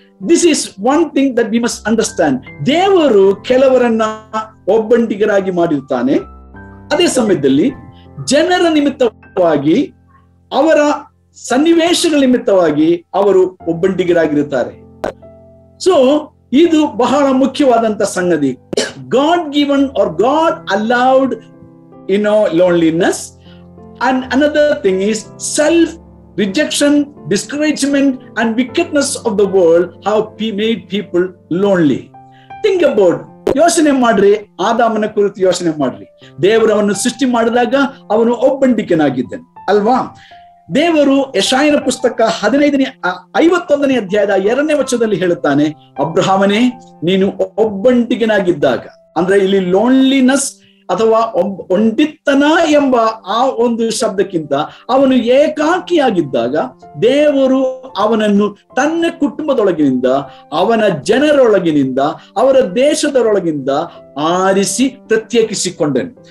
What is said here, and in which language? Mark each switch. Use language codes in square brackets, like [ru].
[en] This is one thing that we must understand. [kn] ದೇವರು ಕೆಲವರನ್ನ ಒಬ್ಬಂಟಿಗರಾಗಿ ಮಾಡಿರ್ತಾನೆ. ಅದೇ ಸಮಯದಲ್ಲಿ ಜನರ ನಿಮಿತ್ತವಾಗಿ, ಅವರ ಸನ್ನಿವೇಶಗಳ ನಿಮಿತ್ತವಾಗಿ ಅವರು ಒಬ್ಬಂಟಿಗರಾಗಿರುತ್ತಾರೆ. ಸೊ ಇದು ಬಹಳ ಮುಖ್ಯವಾದಂತ ಸಂಗತಿ. [en] God given or God allowed loneliness, and another thing is rejection, discouragement, and wickedness of the world have made people lonely. Think about, [kn] ಯೋಚನೆ ಮಾಡ್ರಿ, ಆದಾಮನ ಕುರಿತು ಯೋಚನೆ ಮಾಡ್ರಿ. ದೇವರವನ್ನು ಸೃಷ್ಟಿ ಮಾಡಿದಾಗ ಅವನು ಒಬ್ಬಂಟಿಕನಾಗಿದ್ದನು ಅಲ್ವಾ? ದೇವರು ಯೆಶಾಯನ ಪುಸ್ತಕ 51ನೇ ಅಧ್ಯಾಯದ 2ನೇ ವಚನದಲ್ಲಿ ಹೇಳುತ್ತಾನೆ, ಅಬ್ರಹಾಮನೇ, ನೀನು ಒಬ್ಬಂಟಿಗನಾಗಿದ್ದಾಗ, ಅಂದ್ರೆ ಇಲ್ಲಿ ಲೋನ್ಲಿನೆಸ್ ಅಥವಾ ಒಂಟಿತನ ಎಂಬ ಆ ಒಂದು ಶಬ್ದಕ್ಕಿಂತ ಅವನು ಏಕಾಕಿಯಾಗಿದ್ದಾಗ ದೇವರು ಅವನನ್ನು ತನ್ನ ಕುಟುಂಬದೊಳಗಿನಿಂದ, ಅವನ ಜನರೊಳಗಿನಿಂದ, ಅವರ ದೇಶದೊಳಗಿಂದ ಆರಿಸಿ ಪ್ರತ್ಯೇಕಿಸಿಕೊಂಡನು.